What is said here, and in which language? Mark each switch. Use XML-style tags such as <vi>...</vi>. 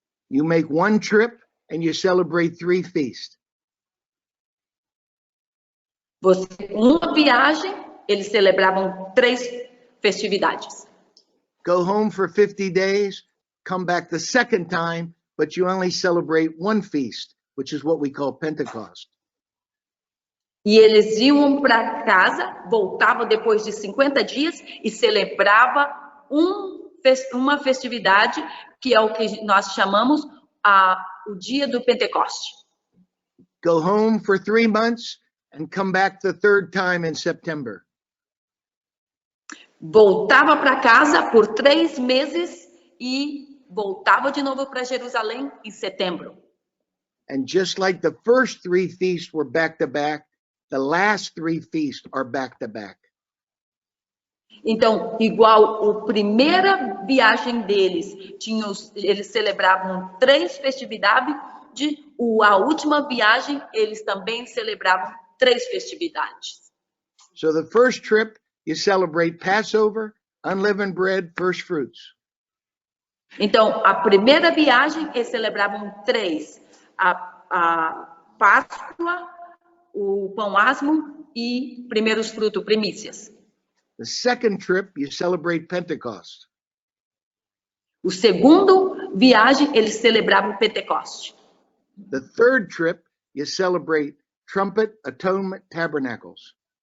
<en>You make one trip and you celebrate 3 feasts.</en> <pt>Uma viagem, eles celebravam 3 festividades.</pt> <en>Go home for 50 days, come back the second time, but you only celebrate 1 feast, which is what we call Pentecost.</en> <pt>E eles iam para casa, voltavam depois de 50 dias e celebrava uma festividade que é o que nós chamamos o dia do Pentecoste.</pt> <en>Go home for 3 months and come back the third time in September.</en> <pt>Voltava para casa por 3 meses e voltava de novo para Jerusalém em setembro.</pt> <en>And just like the first 3 feasts were back to back, the last 3 feasts are back to back.</en> <pt>Então, igual a primeira viagem deles, eles celebravam 3 festividades, a última viagem eles também celebravam 3 festividades.</pt> <en>So the first trip, you celebrate Passover, unleavened bread, first fruits.</en> <pt>Então, a primeira viagem eles celebravam 3: a Páscoa, o pão asmo e primeiros frutos, primícias.</pt> <en>The second trip, you celebrate Pentecost.</en> <pt>O segundo viagem eles celebravam Pentecoste.</pt> <en>The third trip, you celebrate Trumpet, Atonement, Tabernacles.</en>